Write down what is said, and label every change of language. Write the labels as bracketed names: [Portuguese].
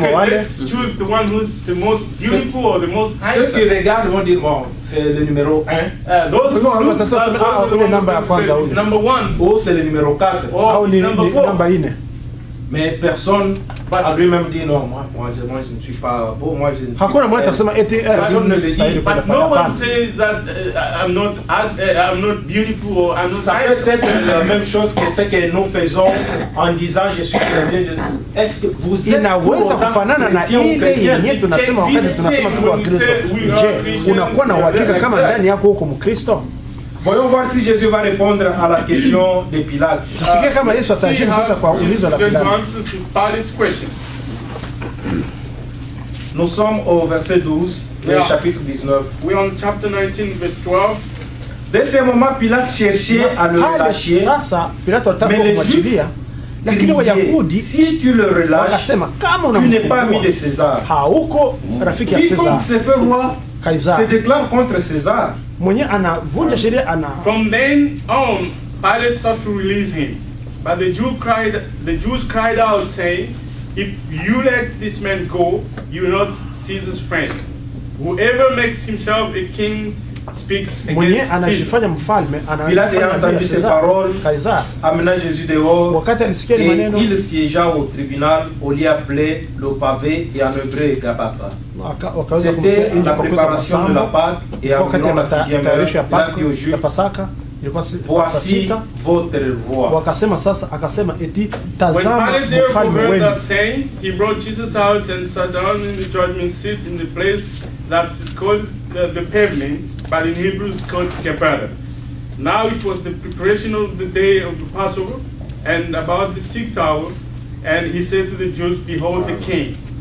[English] Let's choose the one who's the most beautiful or the most handsome. [French] Ceux qui regardent vont dire, bon, c'est le numéro 1. [English] Those who look, it's number 1. [French] Ou c'est le numéro 4. [English] Or it's number 4. [French] Mais personne a lui-même dit non, moi je ne suis pas beau, moi je ne suis pas. Personne ne le dit. [English] But no one says that I'm not beautiful or I'm not [French] Ça peut être la même chose que ce que nous faisons en disant je suis chrétien. Est-ce que vous êtes [Swahili] inaweza kufanana na ile yenye tunasema wakati tunasema tuko wa Kristo? Je, unakuwa na uhakika kama ndani yako uko Mkristo? [French] Voyons voir si Jésus va répondre à la question de Pilate. [Swahili] Tusikie kama Yesu atajibu sasa kwa ulizo la [English] Pilate's question. [French] Nous sommes au verset 12 du chapitre 19. [English] We are on chapter 19 verse 12. [French] Dès ce moment, Pilate cherchait à le relâcher. Mais les Juifs [Swahili] lakini Wayahudi [French] si tu le relâches, [Swahili] wakasema kama [French] tu n'es pas ami de César. [Swahili] Hauko rafiki ya César. [French] Se fait roi, se déclare contre César. [Swahili] Mwenye anavunja sheria ana. [English] From then on, Pilate sought to release him, but the Jews cried out, saying, "If you let this man go, you are not Caesar's friend. Whoever makes himself a king speaks against Caesar." [French] Pilate a entendu ces paroles, amena Jésus dehors, et il siégea au tribunal, au lieu appelé le pavé et en hébreu Gabata. C'était la préparation de la Pâque et environ la 6e heure. Il a dit aux Juifs, voici votre roi. [English] When Pilate therefore heard that saying, he brought Jesus out and sat down in the judgment seat in the place that is called the pavement, but in Hebrew it's called Gabata. Now it was the preparation of the day of the Passover, and about the 6th hour, and he said to the Jews, "Behold the king."